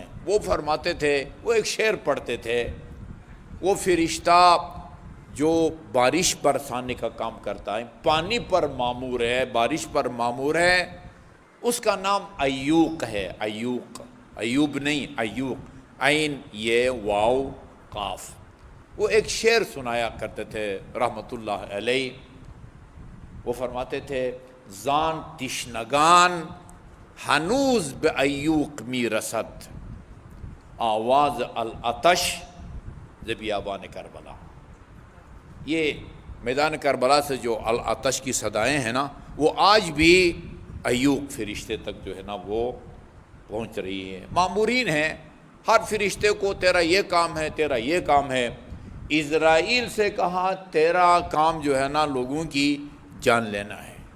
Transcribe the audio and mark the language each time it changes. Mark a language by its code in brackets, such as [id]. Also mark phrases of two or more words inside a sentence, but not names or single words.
[ur] وہ فرماتے تھے، وہ ایک شعر پڑھتے تھے، وہ فرشتہ جو بارش برسانے کا کام کرتا ہے، پانی پر مامور ہے، بارش پر مامور ہے، اس کا نام ایوق ہے۔ ایوب نہیں، ایوق، عین یہ واو قاف۔ وہ ایک شعر سنایا کرتے تھے رحمت اللہ علیہ۔ وہ فرماتے تھے [fa] زان تشنگان ہنوز به ایوق می رسد، آواز العطش ز بیابان کربلا۔ [ur] یہ میدان کربلا سے جو العطش کی صدائیں ہیں نا، وہ آج بھی ایوب فرشتے تک جو ہے نا وہ پہنچ رہی ہیں۔ مامورین ہیں، ہر فرشتے کو تیرا یہ کام ہے، تیرا یہ کام ہے۔ اسرائیل سے کہا تیرا کام جو ہے نا لوگوں کی جان لینا ہے۔